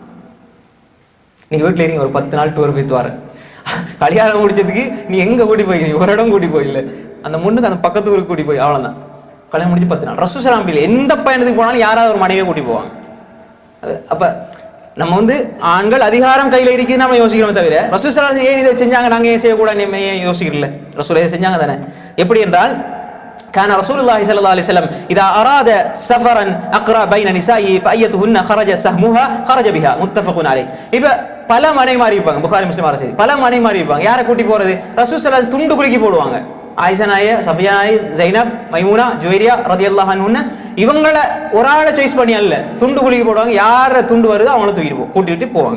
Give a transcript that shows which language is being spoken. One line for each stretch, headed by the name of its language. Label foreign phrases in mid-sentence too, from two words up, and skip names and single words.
Tamil: நீங்க வீட்டுல இருக்கீங்க, ஒரு 10 நாள் டூர் போயிட்டு வர, கல்யாணம் முடிச்சதுக்கு நீ எங்க கூட்டி போய், ஒரு இடம் கூட்டி போயில்ல, அந்த முன்னுக்கு அந்த பக்கத்து ஊருக்கு கூட்டி போய், அவ்வளவுதான். கல்யாணம் முடிஞ்சு 10 நாள்.
Arabic: رسول صلى الله عليه وسلم
Tamil: எந்த பயணத்துக்கு போனாலும் யாராவது ஒரு மனைவியை கூட்டி போவாங்க. அப்ப நம்ம ஆண்கள் அதிகாரம் கையில இருக்குதுன்னு நம்ம யோசிக்கிறோம் தவிர
Arabic: رسول صلى الله عليه وسلم
Tamil: ஏன் இதை செஞ்சாங்க நாங்க ஏன் செய்யக்கூடாது ஏன் யோசிக்கிறல. ரசூல் இதை செஞ்சாங்க தானே. எப்படி என்றால்
Arabic: كان رسول الله صلى الله عليه وسلم إذا أراد سفرا أقرأ بين نسائه فأيتهن خرج سهمها خرج بها متفق عليه.
Tamil: இப்ப பல மனைவிமார் இருப்பாங்க, புகாரி முஸ்லிம் செய்தி, பல மனைவிமார் இருப்பாங்க. யாரை கூட்டி போறது,
Arabic: رسول صلى الله عليه وسلم
Tamil: துண்டு குலுக்கி போடுவாங்க. ஆயிஷா நாய, சஃபியா நாய், ஜைனப், மைமூனா, ஜுவைரியா
Arabic: رضي الله عنهن
Tamil: இவங்கள ஒரு ஆளை சாய்ஸ் பண்ணி அல்ல, துண்டு குலுக்கி போடுவாங்க. யார துண்டு வருதோ அவங்கள தூக்கிட்டு கூட்டிட்டு போவாங்க.